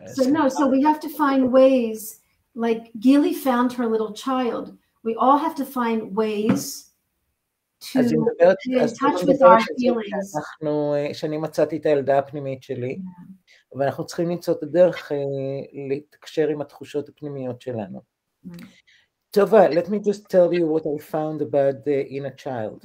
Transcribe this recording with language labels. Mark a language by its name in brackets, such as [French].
[English] So we have to find ways, like Gili found her little child. We all have to find ways to in touch with our feelings. [Hebrew] שאני מצאתי את הילדה הפנימית שלי, ואנחנו צריכים למצוא את הדרך להתקשר עם התחושות הפנימיות שלנו. [English] טובה, let me just tell you what I found about the inner child.